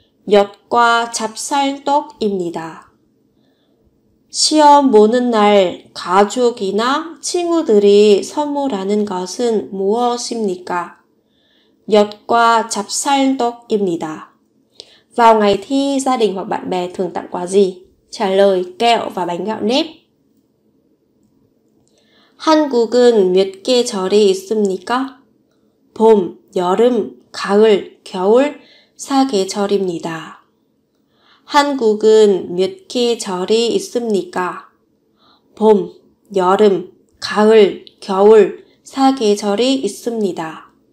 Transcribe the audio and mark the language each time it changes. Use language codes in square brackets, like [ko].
[ko] 엿과 찹쌀떡입니다. 시험 보는 날 가족이나 친구들이 선물하는 것은 무엇입니까? 엿과 찹쌀떡입니다. [vi] Vào ngày thi, gia đình hoặc bạn bè thường tặng quà gì? Trả lời kẹo và bánh gạo nếp. [ko] 한국은 몇 계절이 있습니까? 봄, 여름, 가을, 겨울, 4계절입니다. 한국은 몇 계절이 있습니까? 봄, 여름, 가을, 겨울, 4계절이 있습니다.